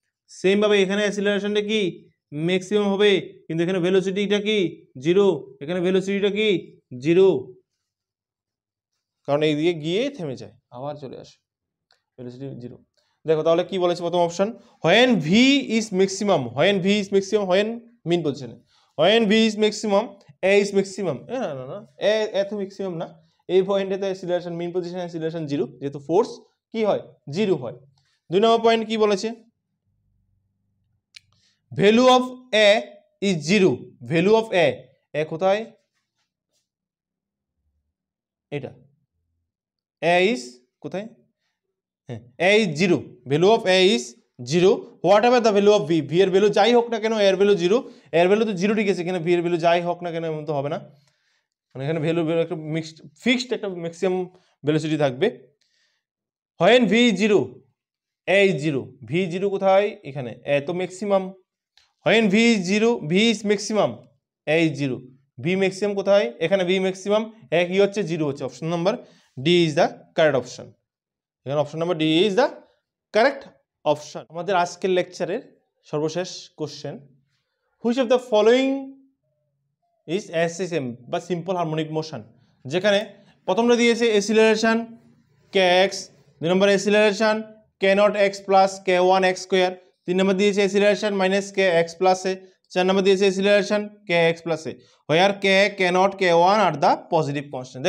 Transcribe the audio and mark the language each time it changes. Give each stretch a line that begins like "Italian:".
Bangla: Same ভাবে এখানে অ্যাক্সিলারেশনটা কি ম্যাক্সিমাম হবে, কিন্তু এখানে ভেলোসিটিটা কি 0, এখানে ভেলোসিটিটা কি 0, কারণ এই দিকে গিয়ে থেমে যায় আবার চলে আসে, ভেলোসিটি 0। দেখো তাহলে কি বলেছে প্রথম option, when v is maximum, when mean পজিশনে,
English: when v is maximum a is maximum।
Bangla: না a তো ম্যাক্সিমাম না, এই পয়েন্টে তো অ্যাক্সিলারেশন মেইন পজিশনে অ্যাক্সিলারেশন 0, যেহেতু ফোর্স কি হয় 0 হয়। 2 নম্বর পয়েন্ট কি বলেছে, value of a is 0, value of a কোথায়? এটা a is কোথায়? হ্যাঁ a is 0, value of a is 0, what ever the value of v, v এর ভ্যালু যাই হোক না কেন, এর ভ্যালু 0, এর ভ্যালু তো 0 ঠিক আছে, এখানে v এর ভ্যালু যাই হোক না কেন এমন তো হবে না, মানে এখানে ভ্যালু একটা ফিক্সড একটা ম্যাক্সিমাম ভেলোসিটি থাকবে।
English: when v is 0 a is 0,
Bangla: v 0 কোথায়? এখানে a তো maximum.
English: when v is 0 v is maximum a is 0,
Bangla: v maximum কোথায়? এখানে v ম্যাক্সিমাম, a কি হচ্ছে 0 হচ্ছে।
English: Option number D is the correct option.
Bangla: এখানে
English: Option number D is the correct option.
Bangla: আমাদের আজকের লেকচারের সর্বশেষ question,
English: which of the following is SSM
Bangla: বা সিম্পল হারমোনিক মোশন, যেখানে প্রথমটা দিয়েছে অ্যাক্সিলারেশন kx, 2 নম্বর acceleration k0x plus k1x square, 3 নম্বর দিয়েছে অ্যাক্সিলারেশন -kx প্লাস a, 4 নম্বর দিয়েছে acceleration kx plus a,
English: Where k, k0, k1 are the positive constant.